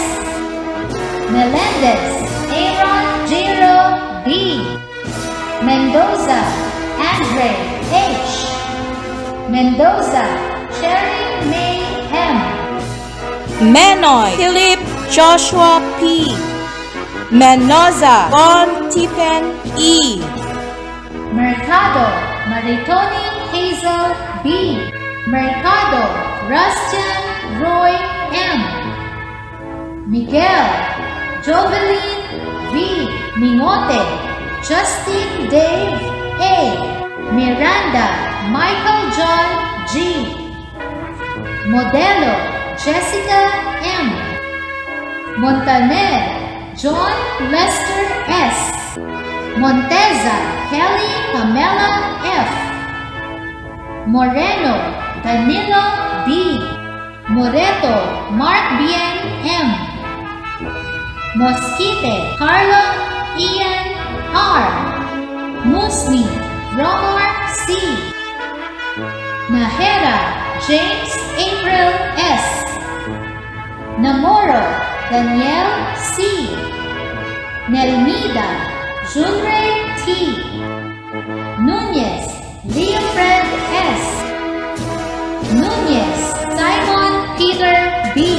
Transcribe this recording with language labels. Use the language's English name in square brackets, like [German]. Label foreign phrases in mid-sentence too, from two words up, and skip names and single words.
[Filipino] Melendez Aaron Giro B. Mendoza Andre H. Mendoza Cherry May M. Menoy Philip Joshua P. Menoza Von Tipen E. Mercado Maritoni Hazel B. Mercado Rustian Roy M. Miguel Jovelyn V. Mingote Justin Dave A. Miranda Michael John G. Modelo Jessica M. Montaner John Lester S. Monteza Kelly Pamela F. Moreno Danilo B. Moreto Mark Bien M. Mosquite Carlo Ian R. Musni Romar C. Nahera James April S. Namoro Daniel C. Nelmida Junrey T. Nunez Leofred S. Nunez Simon Peter B.